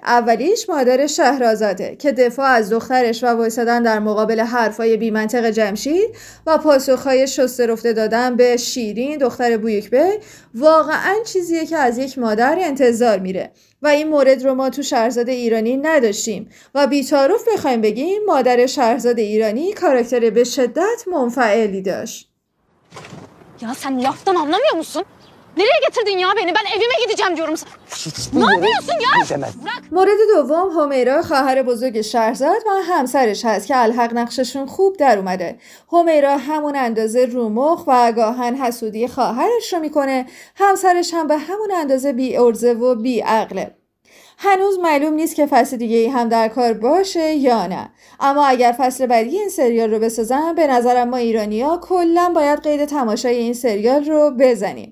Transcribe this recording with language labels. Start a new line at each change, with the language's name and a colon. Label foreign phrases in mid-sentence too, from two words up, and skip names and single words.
Persian: اولیش مادر شهرزاده که دفاع از دخترش و وایسادن در مقابل حرفای بی منطق جمشید و پاسخهای شسته رفته دادن به شیرین دختر بویکبی واقعا چیزیه که از یک مادر انتظار میره و این مورد رو ما تو شهرزاد ایرانی نداشتیم و بی‌تعارف بخوایم بگیم مادر شهرزاد ایرانی کاراکتر به شدت منفعلی داشت.
Turkish: Ya sen laftan anlamıyor musun? Nereye getirdin ya beni? Ben evime gideceğim diyorum sana. Ne yapıyorsun ya?
Persian: مورد دوم همیرا خواهر بزرگ شهرزاد و همسرش هست که الحق نقششون خوب در اومده. همیرا همون اندازه رومخ و گاهن حسودی خواهرش رو میکنه، همسرش هم به همون اندازه بی ارزه و بی عقله. هنوز معلوم نیست که فصل دیگه هم در کار باشه یا نه، اما اگر فصل بعدی این سریال رو بسازن به نظرم ما ایرانی‌ها کلاً باید قید تماشای این سریال رو بزنیم.